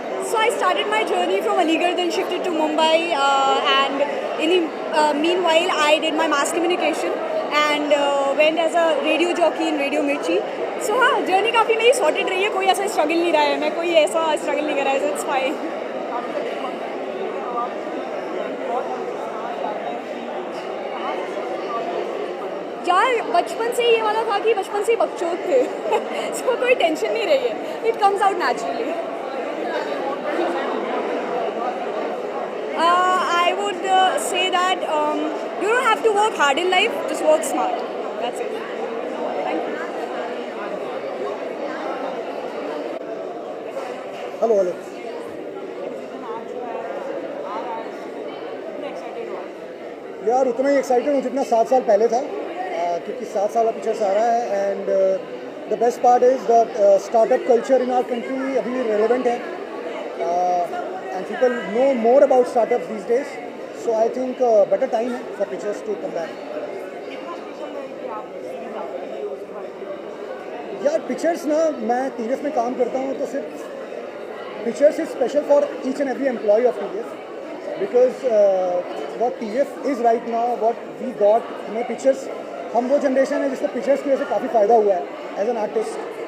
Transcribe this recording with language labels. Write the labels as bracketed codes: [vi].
[en] So I started my journey from Aligarh, then shifted to Mumbai, and in the meanwhile I did my mass communication and went as a radio jockey in Radio Mirchi. [hi] So हाँ, journey काफ़ी मेरी sorted रही है. कोई ऐसा struggle नहीं रहा है, मैं कोई ऐसा स्ट्रगल नहीं कर रहा है. [en] It's fine. [hi] यार बचपन से ये वाला था कि बचपन से ही बकचोद थे. So कोई टेंशन नहीं रही है. [en] It comes out naturally. I would say that you don't have to work hard in life, just work smart. That's it. Thank you. Hello. [hi] यार उतना ही एक्साइटेड हूँ जितना 7 साल पहले था, क्योंकि 7 साल पिक्चर्स आ रहा है. [en] And the best part is that startup culture in our country अभी relevant है. And people know more about startups these days. So I think better time है for pictures to come back. [hi] यार pictures ना, मैं TVF में काम करता हूँ तो सिर्फ [en] pictures is special for each and every employee of TVF because what TVF is right now, what we got [hi] हमें पिक्चर्स, हम वो जनरेशन है जिसको पिक्चर्स की वजह से काफ़ी फ़ायदा हुआ है [en] As an artist.